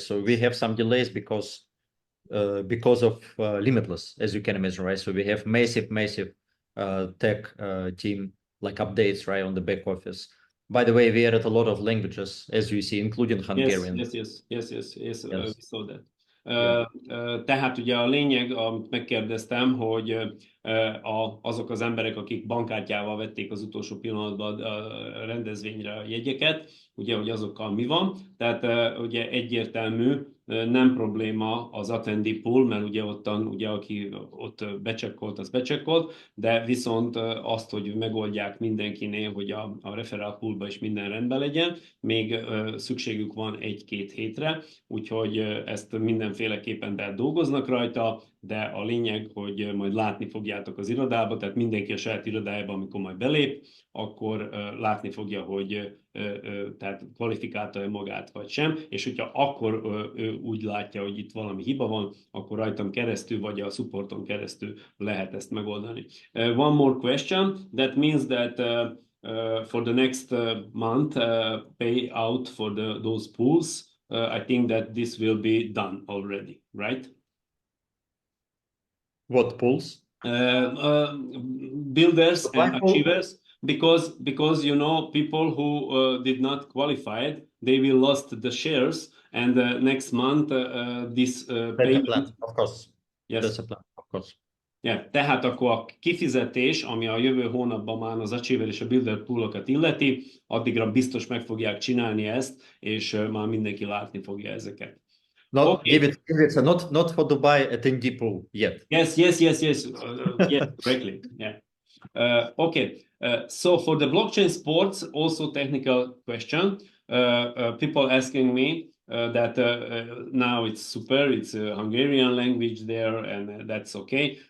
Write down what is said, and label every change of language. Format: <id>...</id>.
<en>So we have some delays because of Limitless, as you can imagine, right? So we have massive tech team like updates, right, on the back office. By the way, we added a lot of languages, as you see, including Hungarian. Yes. We saw that.</en> <hu>Tehát ugye a lényeg, amit megkérdeztem, hogy azok az emberek, akik bankkártyával vették az utolsó pillanatban a rendezvényre a jegyeket, ugye, hogy azokkal mi van. Tehát ugye egyértelmű, nem probléma az attendee pool, mert ugye ottan, ugye, aki ott becsekkolt, az becsekkolt, de viszont azt, hogy megoldják mindenkinél, hogy a referral poolba is minden rendben legyen, még szükségük van 1-2 hétre, úgyhogy ezt mindenféleképpen dolgoznak rajta, de a lényeg, hogy majd látni fogjátok az irodába, tehát mindenki a saját irodájában, amikor majd belép, akkor látni fogja, hogy tehát kvalifikálta-e magát, vagy sem, és hogyha akkor ő úgy látja, hogy itt valami hiba van, akkor rajtam keresztül, vagy a supporton keresztül lehet ezt megoldani.</hu> <en>One more question, that means that for the next month pay out for those pools, I think that this will be done already, right? What pools? Builders and achievers. because you know, people who did not qualify it, they will lost the shares, and next month this That's a payment. plan, of course. Yes. That's a plan, of course.</en> <hu>Yeah, tehát akkor a kifizetés, ami a jövő hónapban már az Achiever és a Builder poolokat illeti, addigra biztos meg fogják csinálni ezt, és már mindenki látni fogja ezeket.</hu> <en>Give it not for Dubai attendee pool yet. Yes. Yes, correctly. Yeah. Okay. So for the blockchain sports, also technical question. People asking me that now it's super, it's a Hungarian language there, and that's okay.</en>